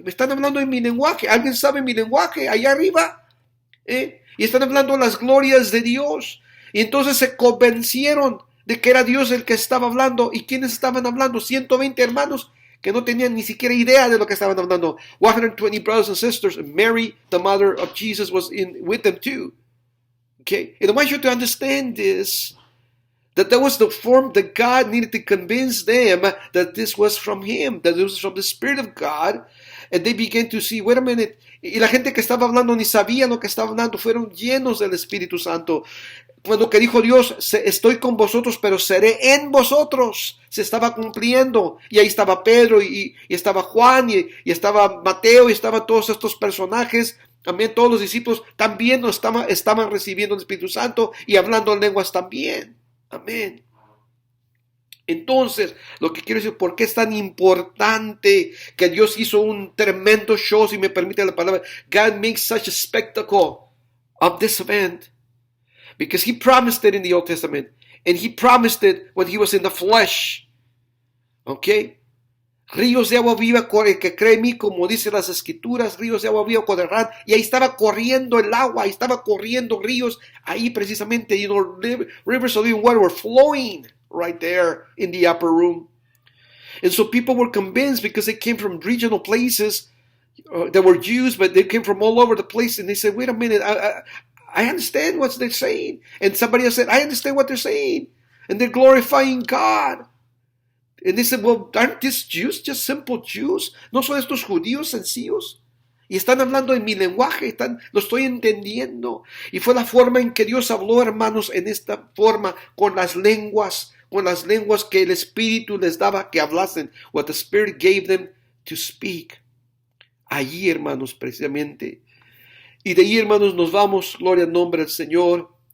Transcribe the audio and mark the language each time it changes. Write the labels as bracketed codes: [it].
[es] Me están hablando en mi lenguaje. ¿Alguien sabe mi lenguaje allá arriba? Y están hablando las glorias de Dios. Y entonces se convencieron de que era Dios el que estaba hablando. ¿Y quiénes estaban hablando? 120 hermanos que no tenían ni siquiera idea de lo que estaban hablando. [en] 120 brothers and sisters. Mary, the mother of Jesus, was with them too. Okay? And I want you to understand this, that was the form that God needed to convince them that this was from Him, that it was from the Spirit of God. And they began to see, wait a minute. [es] Y la gente que estaba hablando ni sabía lo que estaba hablando, fueron llenos del Espíritu Santo. Cuando que dijo Dios, estoy con vosotros, pero seré en vosotros, se estaba cumpliendo. Y ahí estaba Pedro, y estaba Juan, y estaba Mateo, y estaban todos estos personajes. También todos los discípulos también estaban recibiendo el Espíritu Santo y hablando en lenguas también. Amén. Entonces, lo que quiero decir, ¿por qué es tan importante que Dios hizo un tremendo show, si me permite la palabra? [en] God makes such a spectacle of this event because He promised it in the Old Testament, and He promised it when He was in the flesh. Okay? [es] Ríos de agua viva, el que cree en mí, como dice las Escrituras, ríos de agua viva correrán. Y ahí estaba corriendo el agua, ahí estaba corriendo ríos, ahí precisamente, [en] rivers of living water were flowing right there in the upper room. And so people were convinced because they came from regional places that were Jews, but they came from all over the place, and they said, wait a minute, I understand what they're saying. And somebody else said, I understand what they're saying. And they're glorifying God. And they said, well, aren't these Jews just simple Jews? [es] ¿No son estos judíos sencillos? Y están hablando en mi lenguaje, lo estoy entendiendo. Y fue la forma en que Dios habló, hermanos, en esta forma, con las lenguas que el Espíritu les daba que hablasen. [en] What the Spirit gave them to speak. [es] Allí, hermanos, precisamente. Y de ahí, hermanos, nos vamos, gloria al nombre del Señor.